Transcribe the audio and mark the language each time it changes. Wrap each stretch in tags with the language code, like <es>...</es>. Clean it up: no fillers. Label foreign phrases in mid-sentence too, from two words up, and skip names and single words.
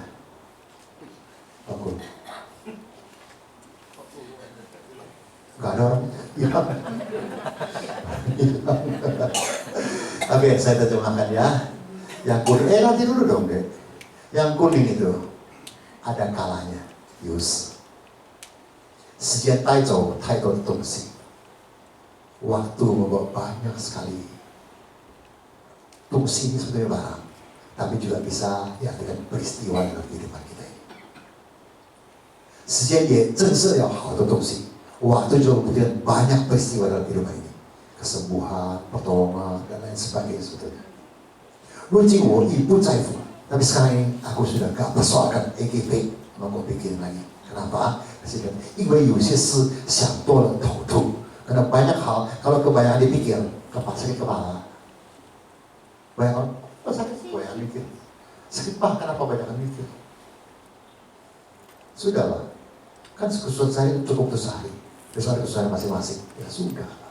<id>Bangun. Gak ada orang. Ya. Oke, saya terjemahkan ya. Yang kuning, nanti dulu dong deh. Yang kuning itu ada kalanya.</id> <en>Use.</en> <zh>时间带走太多的东西，</zh> <id>Waktu membawa banyak sekali fungsi ini sebenarnya barang, tapi juga bisa diartikan peristiwa dalam kehidupan kita ini.</id> <zh>时间也正是有好的东西</zh> <id>，waktu juga kemudian banyak peristiwa dalam kehidupan ini, kesembuhan, pertolongan dan lain sebagainya sebetulnya.</id> <zh>如今我已不在乎，</zh> <id>tapi sekarang ini aku sudah gak persoalkan EGP, mau bikin lagi. Kenapa?</id> <zh>Karena 有些事想多了头痛。</zh> <id>Karena banyak hal, kalau kebanyakan dipikir, sakit kepala. Banyak orang, oh sakit, banyak mikir. Sakit bah, kenapa banyak mikir? Sudahlah, kan kesusahan saya cukup untuk sehari. Besok ada kesusahan masing-masing, ya sudahlah.</id>